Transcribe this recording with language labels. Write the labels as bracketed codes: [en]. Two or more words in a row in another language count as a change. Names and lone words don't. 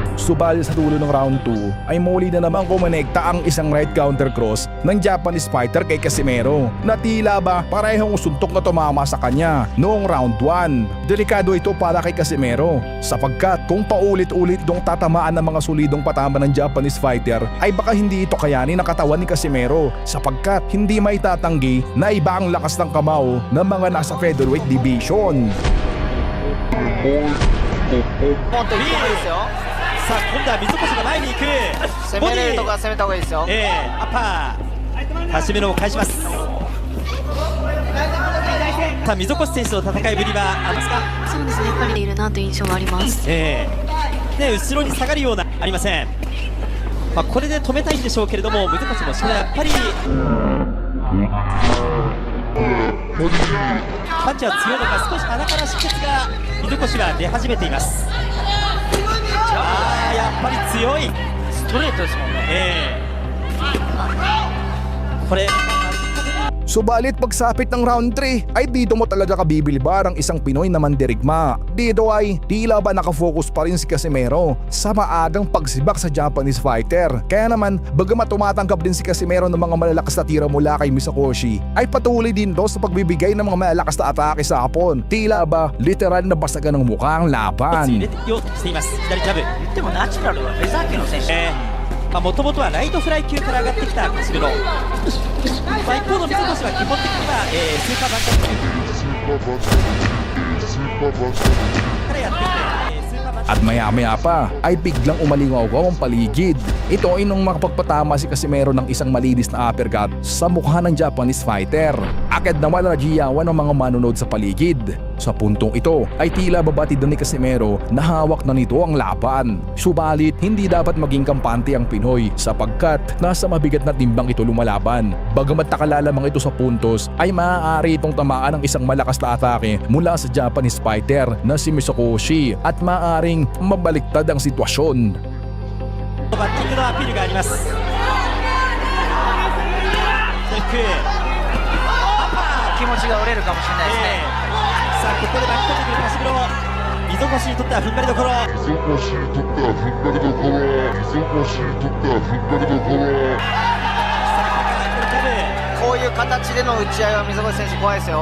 [tl] Subalit sa dulo ng round 2 ay muli na naman kumonekta ang isang [en] right counter cross [tl] ng [en] Japanese fighter [tl] kay Casimero na tila ba parehong suntok na tumama sa kanya noong round 1. Delikado ito para kay Casimero sapagkat kung paulit-ulit itong tatamaan ng mga solidong patama ng [en] Japanese fighter [tl] ay baka hindi ito kayanin ng katawan ni Casimero sapagkat hindi may tatanggi na iba ang lakas ng kamao ng mga nasa [en] featherweight division. [ja] ポンと1個目ですよ。さあ今度は水越が前に行く。攻めれるとこは攻めた方がいいですよ。アッパーカシメロを返します。さあ溝越選手の戦いぶりはありますか？そうですね、やっぱりいるなという印象はあります。で後ろに下がるようなありません。これで止めたいんでしょうけれども、溝越もしかやっぱりパンチは強いのか少し鼻から出血が溝越は出始めています。やっぱり強いストレートですもんね。これ [tl] Subalit pagsapit ng round 3 ay dito mo talaga kabibilbar ang isang Pinoy na mandirigma. Dito ay tila ba nakafocus pa rin si Casimero sa maagang pagsibak sa [en] Japanese fighter. [tl] Kaya naman bagamat tumatanggap din si Casimero ng mga malalakas na tira mula kay Mizokoshi ay patuloy din do sa pagbibigay ng mga malalakas na atake sa hapon. Tila ba literal na basagan ng mukha ang laban. [ja] 入れようとしています。左ジャブ。でもナチュラルはフェザー級の選手。もともとはライトフライ級から上がってきたカシメロ。一方の水越は基本的には、スーパーバンタムからやってきて、スーパーバンタム [tl] At maya-maya pa ay biglang umalingaw ang paligid. Ito ay nung makapagpatama si Casimero ng isang malinis na uppercut sa mukha ng Japanese fighter. Agad naman na nagiyawan ng mga manunod sa paligid. Sa puntong ito ay tila babatid na ni Casimero na hawak na nito ang laban. Subalit hindi dapat maging kampante ang Pinoy sapagkat nasa mabigat na timbang ito lumalaban. Bagamat nakalalamang ito sa puntos ay maaari itong tamaan ng isang malakas na atake mula sa [en] Japanese fighter [tl] na si Mizokoshi at maaaring mabaliktad ang sitwasyon. [ja] バッティングのアピールがあります。気持ちが折れるかもしれないですね。さあここで巻き込んでくるカシメロ。溝越にとっては踏ん張りどころ。こういう形での打ち合いは溝越選手怖いですよ。